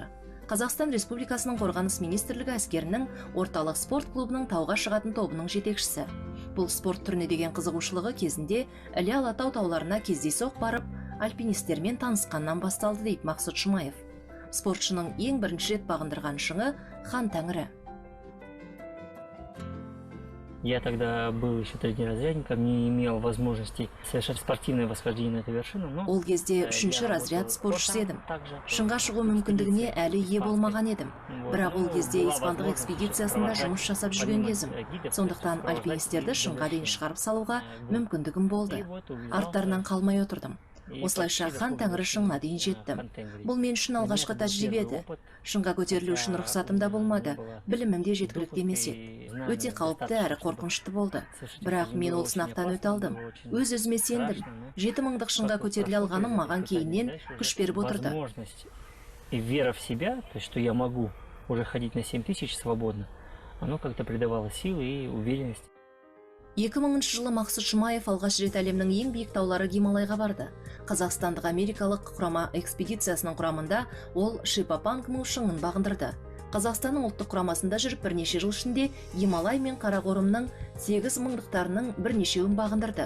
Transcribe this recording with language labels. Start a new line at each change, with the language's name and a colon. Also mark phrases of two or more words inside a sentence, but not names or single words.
Kazakh: Қазақстан Республикасының Қорғаныс министрлігі әскерінің орталық спорт клубының тауға шығатын тобының жетекшісі. Бұл спорт түріне деген қызығушылығы кезінде Іле Алатау тауларына кездейсоқ барып, альпинистермен танысқаннан басталды дейді Мақсұт Жұмаев. Спортшының ең бірінші рет бағындырған шыңы Хан Тәңірі.
Russian: Я тогда был еще третьеразрядником, не имел возможности совершать спортивное восхождение на эту вершину.
Kazakh: Ол кезде 3-ші разряд спортшысы едім. Шыңға шығу мүмкіндігіне әлі ие болмаған едім. Бірақ ол кезде испандық экспедициясында жұмыс жасап жүрген кезім. Сондықтан альпинистерді шыңға дейін шығарып салуға мүмкіндігім болды. Арттарынан қалмай отырдым. Осылайша Хан Тәңірі шыңына дейін жеттім. Бұл мен үшін алғашқы тәжірибе еді. Шыңға көтерілу үшін рұқсатым да болмады, білімім де жеткілікті емес еді. Өте қауіпті әрі қорқынышты болды. Бірақ мен ол сынақтан өте алдым. Өз-өзіме сендім. 7000-дық шыңға көтеріле алғаным маған кейіннен күш беріп отырды.
Russian: И вера в себя, то есть что я могу уже ходить на 7000 свободно, оно как-то придавало силы и уверенность.
Kazakh: 2000 жылы Мақсұт Жұмаев алғаш рет әлемнің ең биік таулары Гималайға барды. Қазақстандық америкалық құрама экспедициясының құрамында ол Шипа-Пангму шыңын бағындырды. Қазақстанның ұлттық құрамасында жүріп бірнеше жыл ішінде Гималай мен Қарақорымның 8 мыңдықтарының бірнешеуін бағындырды.